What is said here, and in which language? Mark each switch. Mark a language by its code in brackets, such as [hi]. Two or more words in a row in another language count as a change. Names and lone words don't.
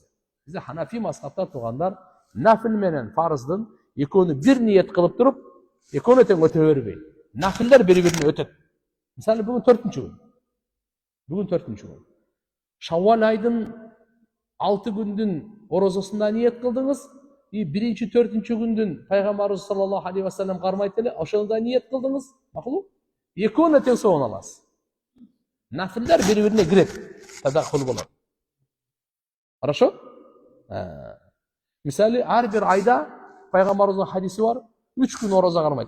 [ky] Бизде Ханафи мазхабта тургандар нафил менен фарыздын экөөнү бир ниет кылып туруп, экөөнү тең өтө бербей. Нафилдер бири-бирине өтөт. Мисалы, бүгүн 4-күн. Бүгүн 4-күн. Шаввал айдын 6 күндүн орозосунда ниет кылдыңыз, и 1-4 күндүн пайгамбарыбыз [ar] صلى الله عليه وسلم [ky] кармайт эле, ошондо ниет кылдыңыз. Макулу? Экөөнү тең сооун аласыз. Нафилдер бири-бирине кирет. Тадахул болот. Хорошо? Мисалы, ар бир айда пайгамбарыбыздын хадиси бар. 3 күн ороза кармайт.